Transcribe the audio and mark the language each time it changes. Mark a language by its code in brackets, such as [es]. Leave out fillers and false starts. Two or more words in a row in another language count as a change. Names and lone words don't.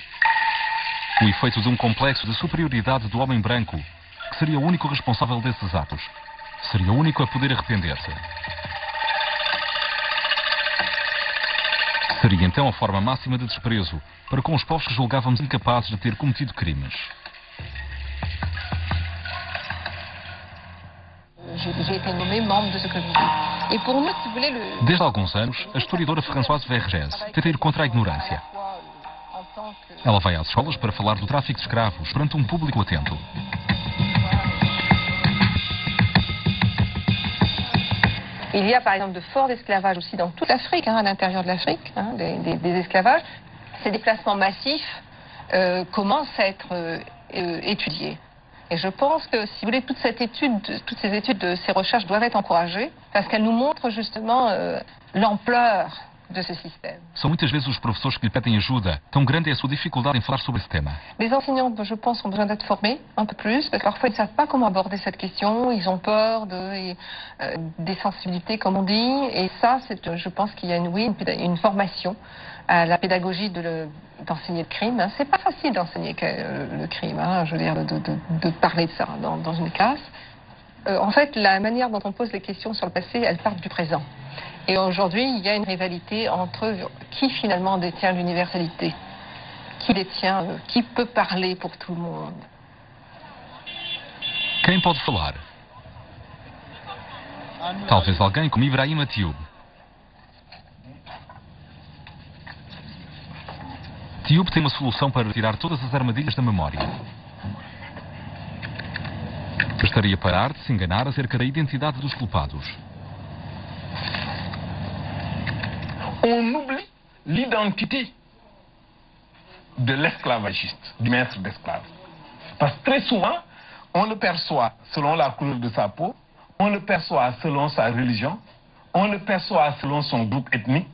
[pt] O efeito de um complexo de superioridade do homem branco, que seria o único responsável desses atos, seria o único a poder arrepender-se. Seria então a forma máxima de desprezo para com os povos que julgávamos incapazes de ter cometido crimes. [fr] J'ai été nommée membre de ce comité. Et pour nous, si vous voulez, [pt] Desde há alguns anos, a historiadora Françoise Vergès tenta ir contra a ignorância. Ela vai às escolas para falar do tráfico de escravos perante um público atento. [fr] Il y a par exemple de forts esclavages aussi dans toute l'Afrique, à l'intérieur de l'Afrique, des esclavages. Ces déplacements massifs commencent à être étudiés. Et je pense que, si vous voulez, toutes ces études, ces recherches doivent être encouragées parce qu'elles nous montrent justement l'ampleur de ce système. [pt] São muitas vezes os professores que lhe pedem ajuda. Tão grande é a sua dificuldade em falar sobre esse tema. [fr] Les enseignants, je pense, ont besoin d'être formés un peu plus, parce que parfois ils ne savent pas comment aborder cette question, ils ont peur des sensibilités, comme on dit, et ça, je pense qu'il y a une formation à la pédagogie d'enseigner le crime. Hein. C'est pas facile d'enseigner le crime, hein, je veux dire, de parler de ça dans une classe. En fait, la manière dont on pose les questions sur le passé, elles partent du présent. Et aujourd'hui, il y a une rivalité entre qui finalement détient l'universalité, qui peut parler pour tout le monde. [pt] Quem pode falar? Talvez alguém como Ibrahim Tioub. Tioub tem uma solução para retirar todas as armadilhas da memória. Bastaria parar de se enganar acerca da identidade dos culpados. [fr] On oublie l'identité de l'esclavagiste, du maître d'esclave. Parce que très souvent, on le perçoit selon la couleur de sa peau, on le perçoit selon sa religion, on le perçoit selon son groupe ethnique.